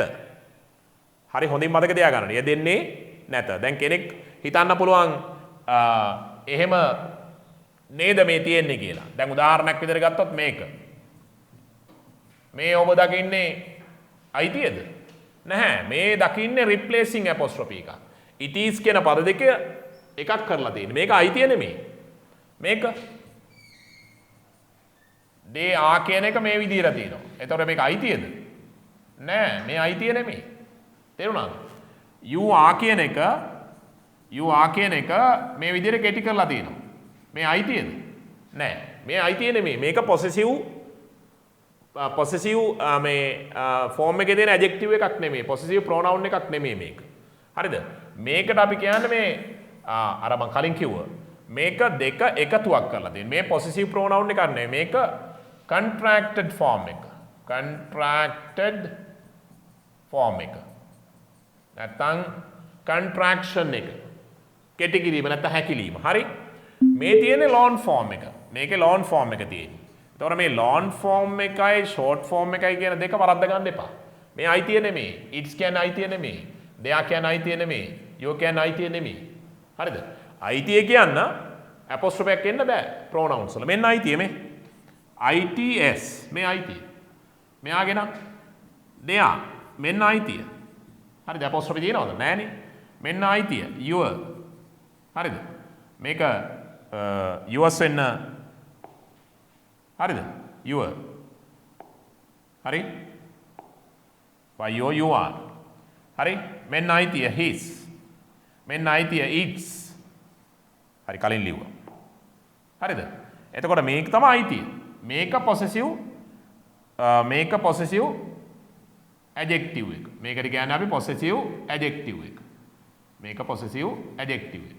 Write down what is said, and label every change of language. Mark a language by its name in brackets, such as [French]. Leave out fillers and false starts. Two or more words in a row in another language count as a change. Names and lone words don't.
[Sinhala] හරි හොඳින් මතක තියාගන්න. යෙදෙන්නේ නැත. දැන් කෙනෙක් හිතන්න පුළුවන් එහෙම නේද මේ තියෙන්නේ කියලා. දැන් උදාහරණයක් විදිහට ගත්තොත් මේක. මේ ඔබ දකින්නේ අයිතියද? නැහැ. මේ දකින්නේ [English] replacing apostrophe [Sinhala] එකක්. [English] it is [Sinhala] කියන පද දෙක එකක් කරලා තියෙන්නේ. මේක අයිතිය නෙමෙයි. මේක [English] they are [Sinhala] කියන එක මේ විදිහට තියෙනවා. එතකොට මේක අයිතියද? නෑ, මේ අයිතිය නෙමෙයි. තේරුණාද? [English] you are [Sinhala] කියන එක මේ විදිහට කෙටි කරලා තියෙනවා. මේ අයිතියද? නෑ. මේ අයිතිය නෙමෙයි. මේක possessive මේ form එකේ තියෙන adjective එකක් නෙමෙයි. [English] possessive pronoun [Sinhala] එකක් නෙමෙයි මේක. හරිද? මේකට අපි කියන්නේ මේ අර මම කලින් කිව්වා. මේක දෙක එකතුවක් කරලා තියෙන. මේ [English] possessive pronoun [Sinhala] එකක් නෙමෙයි. මේක [English] contracted form [Sinhala] එක. [English] contracted form [Sinhala] එක. නැත්නම් contraction එක. කෙටි කිරීම නැත්නම් හැකිලිම. හරි? මේ තියෙන්නේ [English] long form [Sinhala] එක. මේකේ [English] long form [Sinhala] එක තියෙන්නේ. එතකොට මේ [English] long form [Sinhala] එකයි [English] short form [Sinhala] එකයි කියන දෙක වරද්ද ගන්න එපා. මේ අයිතිය නෙමෙයි. it's කියන්නේ අයිතිය නෙමෙයි. [English] they are [Sinhala] කියන්නේ අයිතිය නෙමෙයි. your කියන්නේ අයිතිය නෙමෙයි. හරිද? අයිතිය කියන්න apostrophe එකක් එන්න බෑ pronouns වල. මෙන්න අයිතිය මේ. ITS මේ අයිතිය. මෙයාගේ නම් දෙයා මෙන්න අයිතිය. හරිද? apostrophe තියෙනවද? නෑනේ. මෙන්න අයිතිය your. හරිද? මේක yours වෙන්න හරිද? your. [English] හරි? why you are. [Sinhala] හරි? මෙන්න අයිතිය his. මෙන්න අයිතිය its. හරි කලින් ලිව්වා. හරිද? එතකොට මේක තමයි අයිතිය. මේක [English] possessive adjective [Sinhala] එක. මේකට කියන්නේ අපි [English] possessive adjective [Sinhala] එක. මේක [English] possessive adjective [Sinhala] එක.